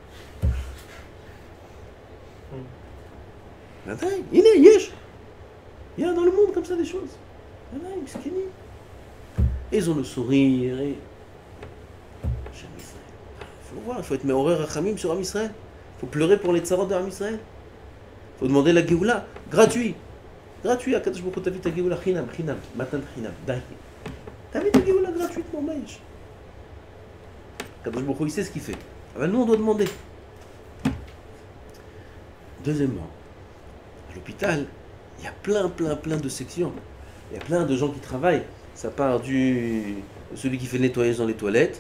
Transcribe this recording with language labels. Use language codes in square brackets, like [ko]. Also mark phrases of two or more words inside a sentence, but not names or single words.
[fr] Il y a dans le monde comme ça des choses. Et ils ont le sourire. Et... Il faut voir, il faut être [he] מעורר רחמים [fr] sur Am Israël. Il faut pleurer pour les tsarot de Am Israël. Il faut demander la Géoula, gratuit. Gratuit, [he] הקדוש ברוך הוא, [fr] t'as vu ta Géoula, [he] חינם, מתן חינם, [fr] dai. T'as vu ta Géoula gratuitement, maïch. [he] הקדוש ברוך הוא, [fr] il sait ce qu'il fait. Alors nous, on doit demander. Deuxièmement, à l'hôpital, il y a plein de sections. Il y a plein de gens qui travaillent. Ça part du celui qui fait le nettoyage dans les toilettes.